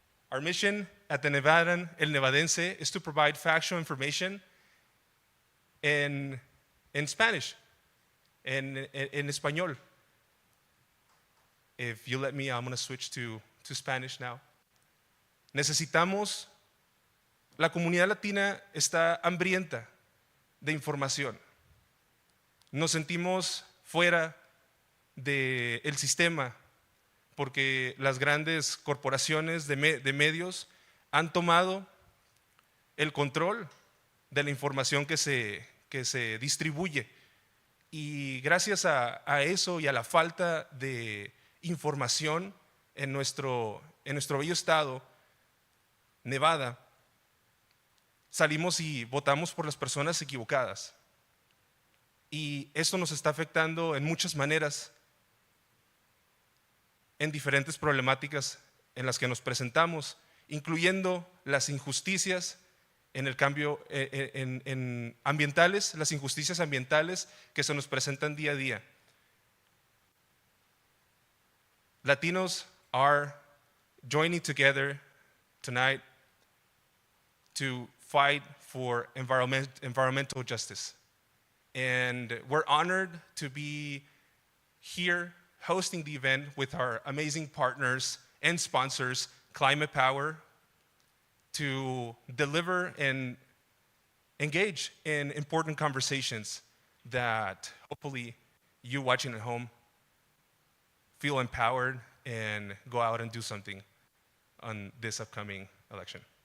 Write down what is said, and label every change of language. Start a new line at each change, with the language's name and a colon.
English: Our mission at the Nevadan, El Nevadense, is to provide factual information in Spanish, in Español. If you let me, I'm going to switch to Spanish now.
Spanish: Necesitamos, la comunidad latina está hambrienta de información. Nos sentimos fuera del sistema porque las grandes corporaciones de medios han tomado el control de la información que se distribuye. Y gracias a eso y a la falta de información en nuestro bello estado, Nevada, salimos y votamos por las personas equivocadas. Y esto nos está afectando en muchas maneras, en diferentes problemáticas en las que nos presentamos, incluyendo las injusticias en el cambio en ambientales, las injusticias ambientales que se nos presentan día a día.
English: Latinos are joining together tonight to fight for environmental justice. And we're honored to be here hosting the event with our amazing partners and sponsors, Climate Power, to deliver and engage in important conversations that hopefully you watching at home feel empowered and go out and do something on this upcoming election.